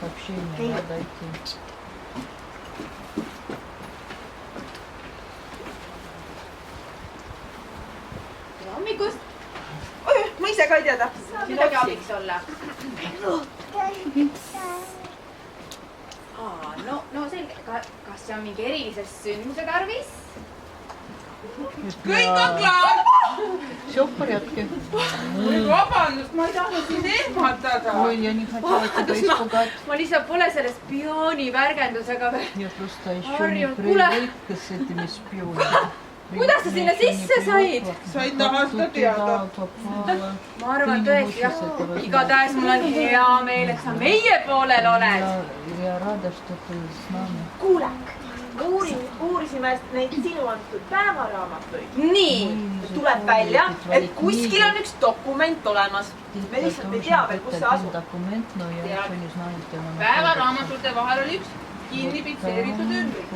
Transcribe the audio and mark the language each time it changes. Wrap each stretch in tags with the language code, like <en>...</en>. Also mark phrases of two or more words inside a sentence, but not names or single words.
<et>Tere hommikust. Oi, ma ise ka ei tea täpselt. Saab midagi abiks olla. No selge. Kas see on mingi erilise sündmuse tarvis? Kõik on klaar.</et> <ru>Все в порядке.</ru> <et>Vabandust, ma ei tahtnud sind ehmatada.</et> <ru>Ой, я не хотела тебя испугать.</ru> <et>Ma lihtsalt pole selle spiooni värgendusega veel.</et> <ru>Я просто еще не привыкла с этими шпионами.</ru> <et>Kuidas sa sinna sisse said? Sa ei taha seda teada. Ma arvan tõesti, jah. Igatahes mul on hea meel, et sa meie poolel oled.</et> <ru>Я рада, что ты с nami.</ru> <et>Kuule, uurisime neid sinu antud päevaraamatuid. Nii. Tuleb välja, et kuskil on üks dokument olemas. Me lihtsalt ei tea veel, kus see asub. Päevaraamatute vahel oli üks kinni pitseeritud ümbrik.</et>